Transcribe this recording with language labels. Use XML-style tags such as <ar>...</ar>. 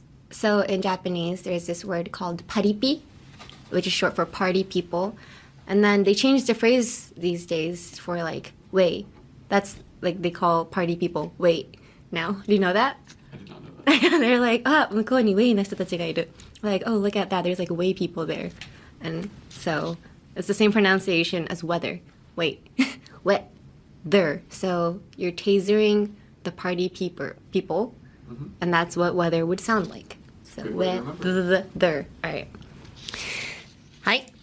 <en>So in Japanese, there's this word called paripi, which is short for party people. And then they changed the phrase these days for like, wait. That's like they call party people wait now. Do you know that? I did not know that.</en> <ja>They're like, あ、向こうに wait な人たちがいる.</ja> <en>Like, oh, look at that. There's like way people there. And so it's the same pronunciation as weather. Wait. Wet. There. So you're tasering the party people. And that's what weather would sound like. So weather. All right. Hi.</en>